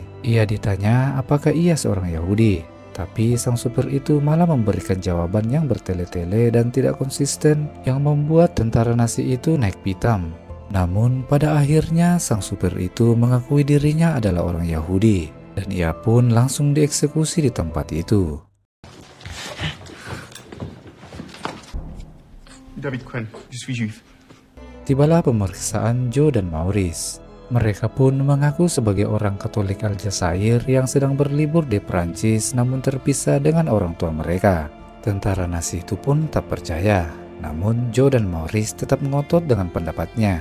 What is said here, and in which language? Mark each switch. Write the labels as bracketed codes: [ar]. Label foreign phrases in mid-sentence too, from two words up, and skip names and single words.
[id] Ia ditanya apakah ia seorang Yahudi, tapi sang supir itu malah memberikan jawaban yang bertele-tele dan tidak konsisten yang membuat tentara Nazi itu naik pitam. Namun pada akhirnya sang supir itu mengakui dirinya adalah orang Yahudi dan ia pun langsung dieksekusi di tempat itu. [fr] David Cohen, je suis juif. [id] Tibalah pemeriksaan Joe dan Maurice. Mereka pun mengaku sebagai orang Katolik Aljazair yang sedang berlibur di Prancis namun terpisah dengan orang tua mereka. Tentara Nazi itu pun tak percaya. Namun Joe dan Maurice tetap ngotot dengan pendapatnya.